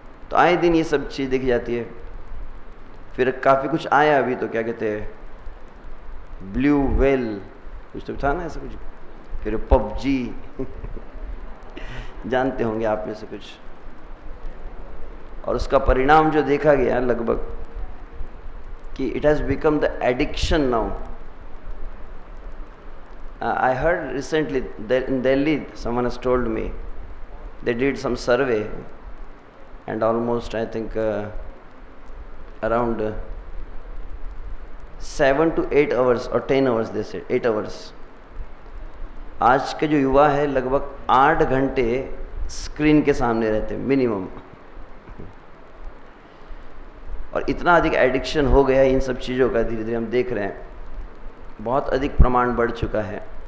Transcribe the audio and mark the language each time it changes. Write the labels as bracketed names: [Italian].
[Hindi] तो आए दिन ये सब चीज़ देखी जाती है। फिर काफ़ी कुछ आया अभी, तो क्या कहते हैं, ब्लू व्हेल कुछ तो था ना ऐसा कुछ, फिर पबजी। जानते होंगे आप में से कुछ। और उसका परिणाम जो देखा गया लगभग कि [English] It has become the addiction now. I heard recently that in Delhi someone has told me they did some survey and almost I think around 7 to 8 hours or 10 hours they said 8 hours। [Hindi] आज के जो युवा है लगभग 8 घंटे screen के सामने रहते मिनिमम। और इतना अधिक एडिक्शन हो गया है इन सब चीज़ों का, धीरे धीरे हम देख रहे हैं बहुत अधिक प्रमाण बढ़ चुका है।